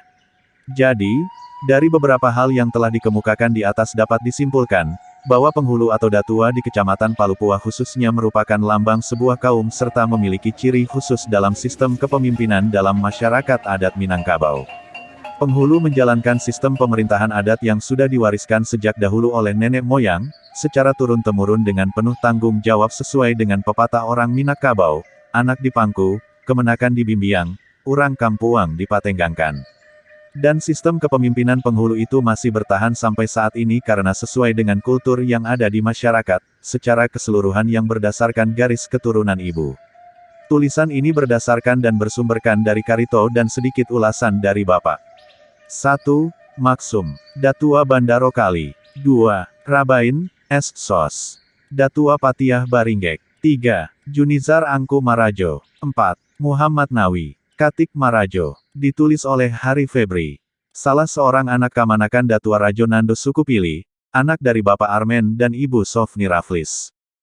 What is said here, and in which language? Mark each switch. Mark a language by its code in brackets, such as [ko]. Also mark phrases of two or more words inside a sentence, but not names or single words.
[id] Jadi, dari beberapa hal yang telah dikemukakan di atas dapat disimpulkan, bahwa penghulu atau datua di Kecamatan Palupua khususnya merupakan lambang sebuah kaum serta memiliki ciri khusus dalam sistem kepemimpinan dalam masyarakat adat Minangkabau. Penghulu menjalankan sistem pemerintahan adat yang sudah diwariskan sejak dahulu oleh nenek moyang, secara turun-temurun dengan penuh tanggung jawab sesuai dengan pepatah orang Minangkabau, [min] anak dipangku, kemenakan dibimbiang, urang kampuang dipatenggangkan. [id] Dan sistem kepemimpinan penghulu itu masih bertahan sampai saat ini karena sesuai dengan kultur yang ada di masyarakat, secara keseluruhan yang berdasarkan garis keturunan ibu. Tulisan ini berdasarkan dan bersumberkan dari Karito dan sedikit ulasan dari Bapak. 1. Maksum, Datua Bandaro Kali. 2. Rabain, S. Sos. Datua Patiah Baringgek. 3. Junizar Angku Marajo. 4. Muhammad Nawi, Katik Marajo. Ditulis oleh Hari Febri. Salah seorang anak kamanakan Datua Rajo Nando Suku Pili, anak dari Bapak Armen dan Ibu Sofni Raflis.